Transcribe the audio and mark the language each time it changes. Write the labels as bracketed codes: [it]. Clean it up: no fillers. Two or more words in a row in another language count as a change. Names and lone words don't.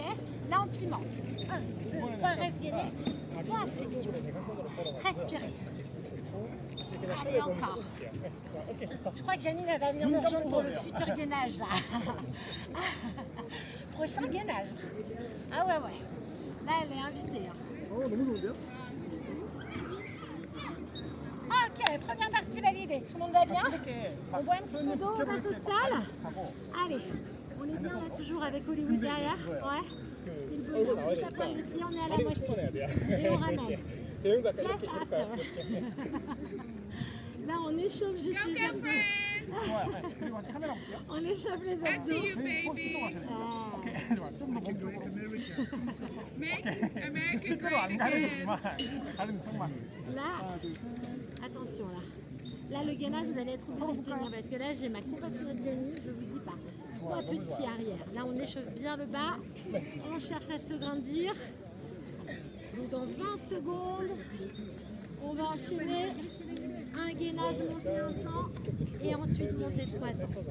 [fr] Là, on pimente. 1, 2, 3. Reste gainé. 3 flexions. Respirez. Allez, encore. Je crois que Janine elle va venir nous rejoindre pour le futur gainage là. Prochain gainage. Ah ouais, ouais. Là, elle est invitée. Hein. [ko] 너무 좋은데요? [fr] Ok, première partie validée. Tout le monde va bien? On boit un petit peu d'eau, on passe au sol. Allez, on est bien là toujours avec Hollywood derrière. Ouais. C'est le bonheur. Toute la pointe des pieds, on est à la moitié. Et on ramène. [ko] 대형도 아까 [en] Just [ko] 이렇게 [en] after. [fr] Là, on échauffe juste [en] Go, [fr] les abdos. [en] girlfriend. [ko] 좋아요. 네. 그리고 카메라 볼게요. [fr] On échauffe les [en] I see [fr] abdos. [en] you, baby. Ah. [ko] 좋아요. 좀더 몸쪽으로. [en] Make America [ko] 실제로 안 [en] great [ko] 가르치지만 [en] again. [ko] 가르는 척만. [fr] Là, attention là. Là, le gainage, vous allez être obligé de tenir parce que là, j'ai ma compatriote Jenny, je vous dis pas. 3 petits arrière. Là, on échauffe bien le bas. On cherche à se grandir. Donc, dans 20 secondes, on va enchaîner un gainage monté un temps et ensuite monter 3 temps.